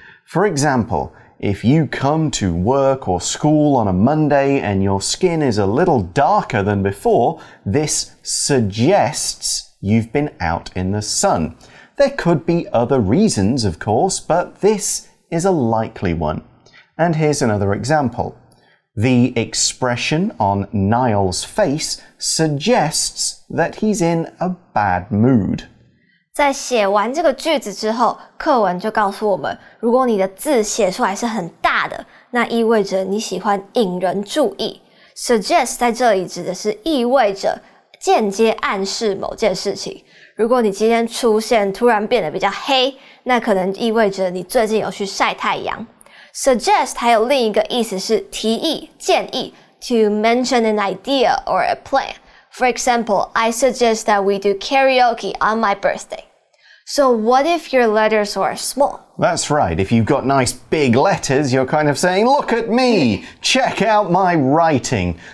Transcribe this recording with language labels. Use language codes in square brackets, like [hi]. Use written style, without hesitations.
[en] For example, if you come to work or school on a Monday and your skin is a little darker than before, this suggests you've been out in the sun. There could be other reasons, of course, but this is a likely one. And here's another example. The expression on Niall's face suggests that he's in a bad mood. [zh] 在写完这个句子之后，课文就告诉我们，如果你的字写出来是很大的，那意味着你喜欢引人注意。 Suggest 在这里指的是意味着间接暗示某件事情。如果你今天出现突然变得比较黑，那可能意味着你最近有去晒太阳。 Suggest 还有另一个意思是提议、建议 [en] to mention an idea or a plan. For example, I suggest that we do karaoke on my birthday. So what if your letters are small? That's right. If you've got nice big letters, you're kind of saying, look at me, check out my writing.